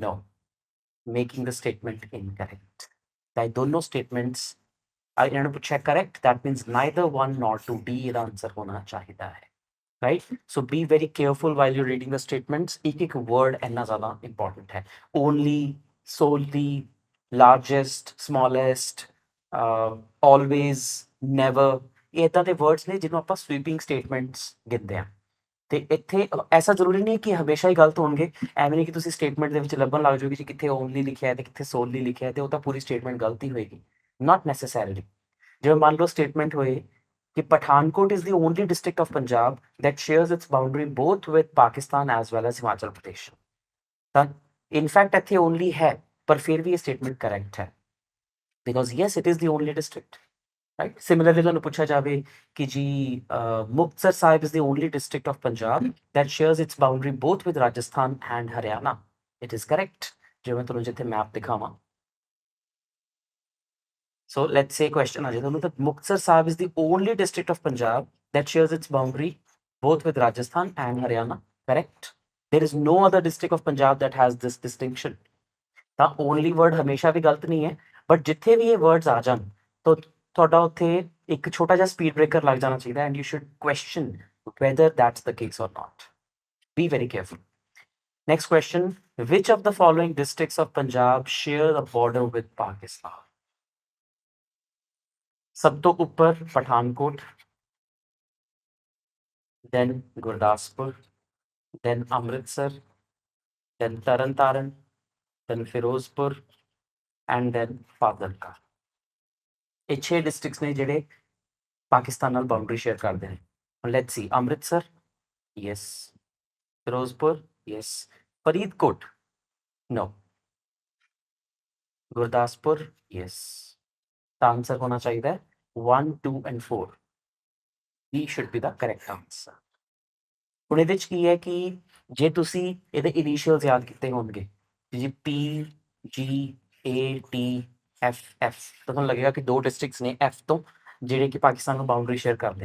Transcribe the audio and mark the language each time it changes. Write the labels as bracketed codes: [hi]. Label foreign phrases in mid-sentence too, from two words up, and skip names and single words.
[en] No, making the statement incorrect. [hi] दोनों स्टेटमेंट्स इन्होंने पूछा करेक्ट, [en] that means neither one not to D [hi] ਇਹਦਾ आंसर होना चाहिए है. [en] Right, so be very careful while you reading the statements. [hi] एक एक वर्ड इतना ज़्यादा इंपॉर्टेंट है. [en] ओनली, solely, largest, smallest, always, never, [pa] ਇਹ ਇਦਾਂ ਦੇ ਵਰਡਸ ਨੇ ਜਿਹਨੂੰ ਆਪਾਂ ਸਵੀਪਿੰਗ ਸਟੇਟਮੈਂਟਸ ਗਿਣਦੇ ਆ. ਤੇ ਇੱਥੇ ਐਸਾ ਜ਼ਰੂਰੀ ਨਹੀਂ ਕਿ ਹਮੇਸ਼ਾ ਹੀ ਗਲਤ ਹੋਣਗੇ. ਐਵੇਂ ਨਹੀਂ ਕਿ ਤੁਸੀਂ ਸਟੇਟਮੈਂਟ ਦੇ ਵਿੱਚ ਲੱਭਣ ਲੱਗ ਜਾਓਗੇ ਕਿ ਕਿੱਥੇ ਓਨਲੀ ਲਿਖਿਆ ਹੈ ਤੇ ਕਿੱਥੇ ਸੋਲਲੀ ਲਿਖਿਆ ਹੈ ਤੇ ਉਹ ਤਾਂ ਪੂਰੀ ਸਟੇਟਮੈਂਟ ਗਲਤ ਹੀ ਹੋਏਗੀ. [en] Not necessarily. [pa] ਜਿਵੇਂ ਮੰਨ ਲਓ ਸਟੇਟਮੈਂਟ ਹੋਏ ਕਿ [en] ਪਠਾਨਕੋਟ is the only district of Punjab that shares its boundary both with Pakistan as well as Himachal Pradesh. [pa] ਤਾਂ ਇਨਫੈਕਟ ਇੱਥੇ ਓਨਲੀ ਹੈ, ਪਰ ਫਿਰ ਵੀ ਇਹ ਸਟੇਟਮੈਂਟ ਕਰੈਕਟ ਹੈ, [en] because yes it is the only district. ਰਾਈਟ, ਸਿਮਿਲਰਲੀ [pa] ਤੁਹਾਨੂੰ ਪੁੱਛਿਆ ਜਾਵੇ ਕਿ ਜੀ [en] ਮੁਕਤਸਰ ਸਾਹਿਬ is the only district of Punjab that shares its boundary both with Rajasthan and Haryana. It is correct. [pa] ਜਿਵੇਂ ਤੁਹਾਨੂੰ ਜਿੱਥੇ ਮੈਪ ਦਿਖਾਵਾਂ. [en] So let's say question [pa] ਆ ਜਾਏ ਤੁਹਾਨੂੰ ਤਾਂ [en] ਮੁਕਤਸਰ ਸਾਹਿਬ is the only district of Punjab that shares its boundary both with Rajasthan and Haryana. Correct. There is no other district of Punjab that has this distinction. [pa] ਤਾਂ only word ਹਮੇਸ਼ਾ ਵੀ ਗਲਤ ਨਹੀਂ ਹੈ, ਬਟ ਜਿੱਥੇ ਵੀ ਇਹ words ਆ ਜਾਣ ਤਾਂ ਤੁਹਾਡਾ ਉੱਥੇ ਇੱਕ ਛੋਟਾ ਜਿਹਾ [en] speed breaker [pa] ਲੱਗ ਜਾਣਾ ਚਾਹੀਦਾ, [en] and you should question whether that's the case or not. Be very careful. Next question, which of the following districts of Punjab share the border with Pakistan? [pa] ਸਭ ਤੋਂ ਉੱਪਰ ਪਠਾਨਕੋਟ, [en] then Gurdaspur, then Amritsar, then Taran, then Firozpur, and then Fazilka. [pa] ਇਹ 6 districts ਨੇ ਜਿਹੜੇ ਪਾਕਿਸਤਾਨ ਨਾਲ ਬਾਉਂਡਰੀ ਸ਼ੇਅਰ ਕਰਦੇ ਨੇ. [en] Let's see, Amritsar, yes. Firozpur, yes. Faridkot, no. Gurdaspur, yes. [pa] ਤਾਂ ਆਨਸਰ ਹੋਣਾ ਚਾਹੀਦਾ ਹੈ 1, 2 and 4. [en] B should be the correct answer. [pa] ਹੁਣ ਇਹਦੇ 'ਚ ਕੀ ਹੈ ਕਿ ਜੇ ਤੁਸੀਂ ਇਹਦੇ ਇਨੀਸ਼ੀਅਲਸ ਯਾਦ ਕੀਤੇ ਹੋਣਗੇ ਜੀ, P, G, A, T, F, F, ਤਾਂ ਤੁਹਾਨੂੰ ਲੱਗੇਗਾ ਕਿ 2 ਡਿਸਟ੍ਰਿਕਟਸ ਨੇ F ਤੋਂ ਜਿਹੜੇ ਕਿ ਪਾਕਿਸਤਾਨ ਨੂੰ ਬਾਉਂਡਰੀ ਸ਼ੇਅਰ ਕਰਦੇ ਆ.